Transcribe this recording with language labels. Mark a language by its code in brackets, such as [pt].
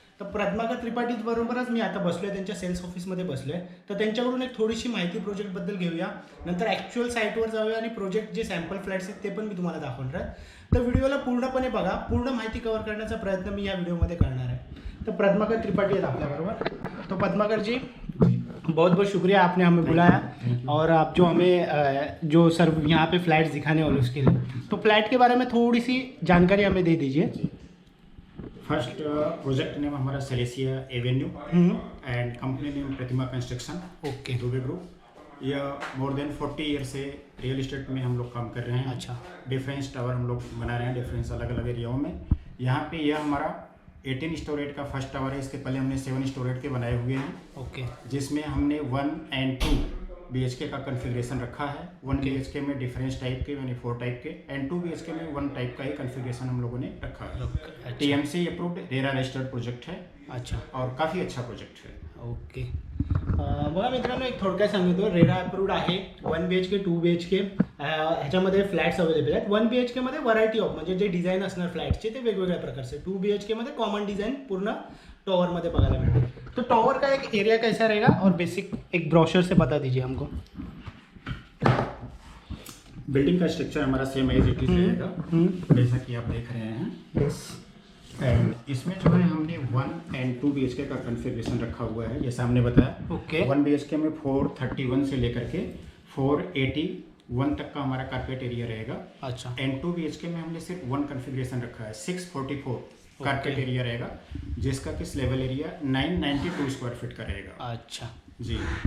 [mr] तर पद्माकर त्रिपाठी बरोबरच मी आता बसलो आहे, त्यांच्या सेल्स ऑफिसमध्ये बसलो आहे. तर त्यांच्याकडून एक थोडीशी माहिती प्रोजेक्टबद्दल घेऊया, नंतर ॲक्च्युअल साईटवर जाऊया आणि प्रोजेक्ट जे सॅम्पल फ्लॅट्स आहेत ते पण मी तुम्हाला दाखवणार आहे. तर व्हिडिओला पूर्णपणे बघा, पूर्ण माहिती कव्हर करण्याचा प्रयत्न मी या व्हिडिओमध्ये करणार आहे. तो पद्माकर त्रिपाठी है आपल्याबरोबर. [hi] तो पद्माकर जी बहुत बहुत शुक्रिया, आपने हमें बुलाया और आप जो हमें जो सर यहाँ पे फ्लैट्स दिखाने वाले उसके लिए, तो फ्लैट के बारे में थोड़ी सी जानकारी हमें दे दीजिए. [en] First project name हमारा Celesia avenue and company name Pratima construction. Okay. [hi] Dubey group. यह मोर देन 40 ईयर से रियल इस्टेट में हम लोग काम कर रहे हैं. अच्छा. डिफरेंस टावर हम लोग बना रहे हैं डिफरेंस अलग अलग एरियाओं में. यहाँ पे यह हमारा 18 स्टोरेज का फर्स्ट टावर है. इसके पहले हमने 7 स्टोरेज के बनाए हुए हैं. [en] Okay. [hi] जिसमें हमने 1 and 2 BHK का कन्फिग्रेशन रखा है. 1 BHK में डिफरेंस टाइप के यानी 4 टाइप के एंड 2 BHK में 1 टाइप का ही कन्फिग्रेशन हम लोगों ने रखा है. अच्छा. TMC approved RERA registered project है. अच्छा. और काफ़ी अच्छा प्रोजेक्ट है. [en] Okay. [mr] बघा मित्रांनो, एक थोडक्यात सांगितलं, रेरा अप्रूव्ड आहे. 1 BHK 2 BHK ह्याच्यामध्ये फ्लॅट्स अवेलेबल आहेत. 1 BHK मध्ये व्हरायटी ऑफ म्हणजे जे डिझाईन असणार फ्लॅट्सचे ते वेगवेगळ्या प्रकारचे. 2 BHK मध्ये कॉमन डिझाईन पूर्ण टॉवरमध्ये बघायला मिळते. [hi] तो टॉवर का एक एरिया कैसा रहेगा और बेसिक एक ब्रोशर से बता दीजिए हमको. बिल्डिंग का स्ट्रक्चर हमारा [en] same as it is [hi] रहेगा जैसा कि आप देख रहे हैं. [en] Yes. [hi] एंड इसमें जो है हमने 1 and 2 BHK का कन्फिग्रेशन रखा हुआ है, जैसा हमने बताया. [en] Okay. [hi] 1 BHK में 431 से लेकर के 481 तक का हमारा कारपेट एरिया रहेगा. अच्छा. एंड 2 BHK में हमने सिर्फ 1 कन्फिग्रेशन रखा है. 644 कारपेट एरिया रहेगा, जिसका किस लेवल एरिया 992 स्क्वायर फीट का रहेगा. अच्छा जी.